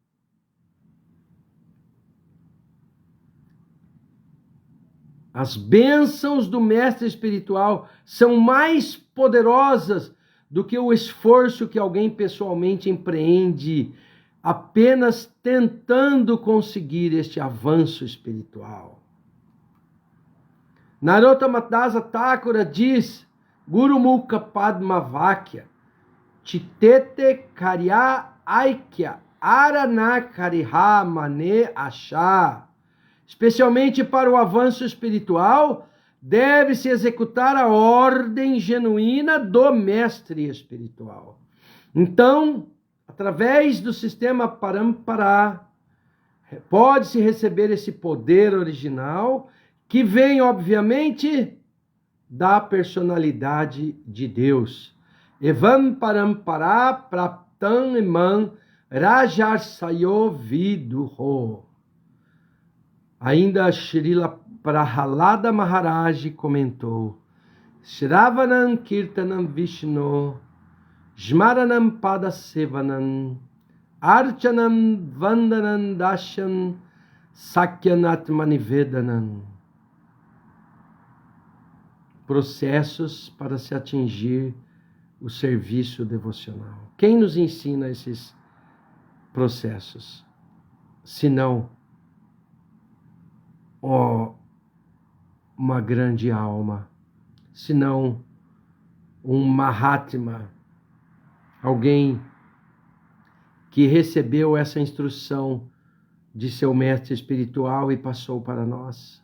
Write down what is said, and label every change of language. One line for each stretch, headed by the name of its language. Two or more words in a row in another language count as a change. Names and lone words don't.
Portuguese: As bênçãos do mestre espiritual são mais poderosas do que o esforço que alguém pessoalmente empreende, apenas tentando conseguir este avanço espiritual. Narottama Dasa Thakura diz,
Bangla: গুরু মুখ পদ্ম বাক্য, চিত্তেতে করিয়া ঐক্য আর না করিহ মনে আশা.
Portuguese: Especialmente para o avanço espiritual, deve-se executar a ordem genuína do mestre espiritual. Então, através do sistema Parampara, pode-se receber esse poder original, que vem, obviamente, da personalidade de Deus.
Sanskrit: এবং परम्पराप्राप्तम् इमं राजर्षयो विदुः.
Portuguese: Ainda Srila Prahalada Maharaj comentou,
Sanskrit: श्रवणं कीर्तनं विष्णोः स्मरणं पादसेवनम् अर्चनं वन्दनं दास्यं सख्यम् आत्मनिवेदनम्.
Portuguese: Processos para se atingir o serviço devocional. Quem nos ensina esses processos? Senão uma grande alma, senão um Mahatma, alguém que recebeu essa instrução de seu mestre espiritual e passou para nós.